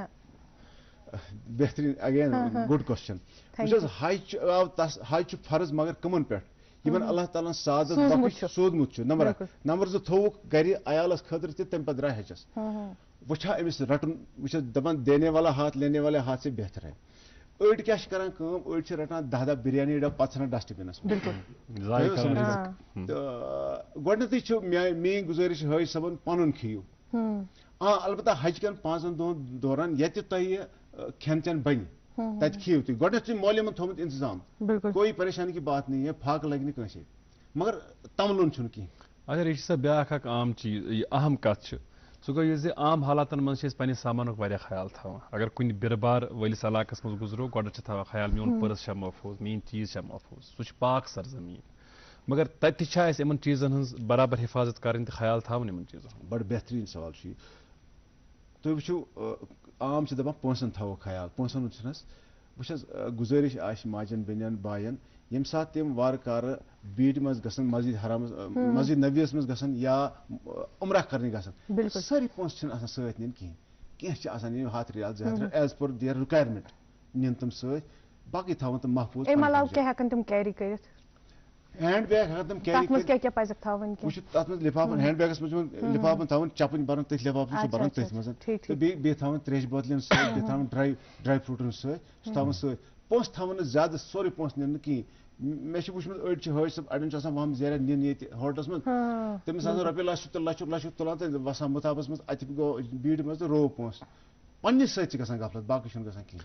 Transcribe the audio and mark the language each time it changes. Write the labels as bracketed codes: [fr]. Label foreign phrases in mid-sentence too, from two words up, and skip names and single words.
[ks] بہتریٖن اگین گُڈ کوسچن وٕچھ حظ حج چھُ فرض مگر کٕمن پٮ۪ٹھ یِمن اللہ تعالیٰ ہن سعادت بخش سوٗزمُت چھُ نمبر 2 تھووُکھ گرِ عیالس خٲطرٕ تہِ تَمہِ پتہٕ درٛاے حجس وۄنۍ چھا أمِس رٹُن وٕچھ حظ دپان [ur] دینے والا ہاتھ لینے والے ہاتھ سے بہتر ہے [ks] أڑۍ کیاہ چھِ کران کٲم أڑۍ چھِ رٹان 10 بِریانی ڈبہٕ پتہٕ ژھٕنان ڈسٹہٕ بِنس منٛز تہٕ گۄڈٕنیتھٕے چھُ میٲنۍ گُزٲرِش حٲج صٲبن پنُن کھیٚیِو البتہ حج کٮ۪ن 5 دۄہن دوران ییٚتہِ تۄہہِ کھٮ۪ن چٮ۪ن بنہِ تَتہِ کھیٚیِو تُہۍ گۄڈٕنیتھ چھُ مولِمن تھوٚومُت انتظام [ur] کوئی پریشانی کی بات نہیں ہے [ks] پھاکہٕ لگہِ نہٕ کٲنٛسے مگر تملُن چھُنہٕ کینٛہہ اگر یہِ چھِ سۄ بیٛاکھ اکھ عام چیٖز یہِ اہم کتھ چھِ سُہ گوٚو یہِ زِ عام حالاتن منٛز چھِ أسۍ پننہِ سامانُک واریاہ خیال تھاوان اگر کُنہِ بِرٕ بار وٲلِس علاقس منٛز گُزرو گۄڈٕ چھِ تھاوان خیال میون پٔرس چھا محفوٗظ میٲنۍ چیٖز چھا محفوٗظ سُہ چھُ پاک سرزمیٖن مگر تتہِ تہِ چھا اَسہِ یِمن چیٖزن ہٕنٛز برابر حِفاظت کرٕنۍ تہٕ خیال تھاوُن یِمن چیٖزن ہُنٛد بڑٕ بہتریٖن سوال چھُ یہِ تُہۍ وٕچھِو عام چھِ دپان پونٛسن تھاوو خیال پونٛسن ہُنٛد چھُنہٕ حظ وٕچھ حظ گُزٲرِش آسہِ ماجٮ۪ن بیٚنٮ۪ن بایَن ییٚمہِ ساتہٕ تِم وارٕ کارٕ بیٖٹہِ منٛز گژھن مسجد حرامس مسجد نبیَس منٛز گژھن یا عمرہ کرنہِ گژھن سٲری پونٛسہٕ چھِنہٕ آسان سۭتۍ نِنۍ کِہینۍ کینٛہہ چھِ آسان نِنۍ 100 رِیال 200 رِیال [en] as per their requirement [ks] نِن تِم سۭتۍ باقٕے تھاوان تِم محفوٗظ [en] hand bag [ks] ہٮ۪کان تِم کیری وٕچھِو تَتھ منٛز لِفافن [en] hand bags [ks] منٛز چھِ لِفافن تھاوان چپٕنۍ بران تٔتھۍ لِفافن چھِ بران تٔتھۍ منٛز تہٕ بیٚیہِ تھاوان تریشہِ بٲتلن سۭتۍ بیٚیہِ تھاوان [en] dry fruits [ks] سۭتۍ سُہ تھاوان سۭتۍ پونٛسہٕ تھاوان نہٕ زیادٕ سورُے پونٛسہٕ نِنہٕ کِہینۍ مےٚ چھُ وٕچھمُت أڑۍ چھِ حٲج صٲب اڑٮ۪ن چھُ آسان وہم زیرہ نِنۍ ییٚتہِ ہوٹلس منٛز تٔمِس آسان رۄپیہِ لچھ تہٕ لچھُک تُلان تہٕ وسان مُتابس منٛز اَتہِ گوٚو بیٖڑِ منٛز تہٕ رو پونٛسہٕ پننِس سۭتۍ چھِ گژھان غفلت باقٕے چھُنہٕ گژھان کِہینۍ